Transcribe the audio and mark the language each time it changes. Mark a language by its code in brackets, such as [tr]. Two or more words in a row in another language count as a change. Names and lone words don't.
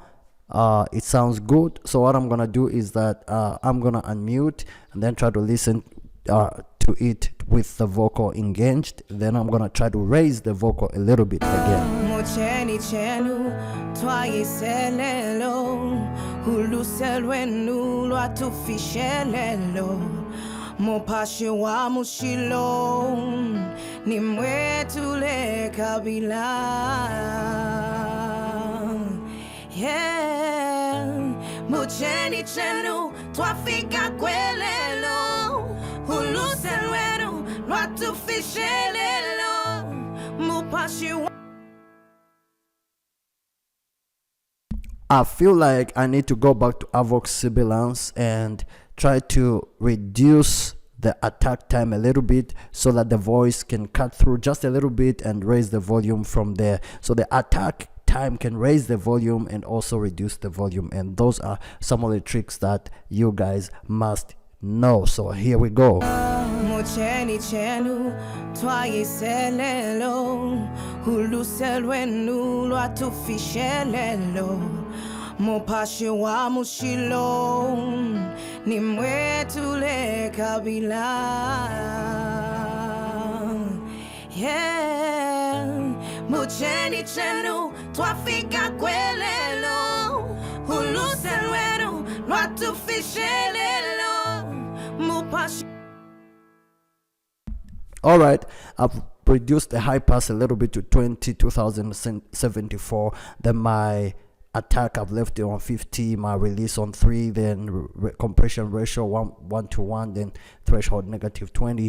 [en] It sounds good. So what I'm gonna do is that I'm gonna unmute and then try to listen to it with the vocal engaged. Then I'm gonna try to raise the vocal a little bit again. [bem] Mocheni chenu twayiselelo uluselwenu lwatufishelelo mopashi wa mushilo nimwetule kabila. Yeah, mocheni chenu twafika kwelelo uluselwenu lwatufishelelo mopashi wa. [en] I feel like I need to go back to Avox sibilance and try to reduce the attack time a little bit so that the voice can cut through just a little bit and raise the volume from there. So the attack time can raise the volume and also reduce the volume, and those are some of the tricks that you guys must know. So here we go. [bem] Mocheni chenu twayiselelo uluselwenu lwatufishelelo mopashi wa mushilo nimwetule kabila. Yeah, mocheni chenu twafika kwelelo uluselwenu lwatufishelelo mopashi. [en] All right, I've reduced the high pass a little bit to 20,074. Then my attack I've left it on 50, my release on 3, then compression ratio 1:1, then threshold negative 20.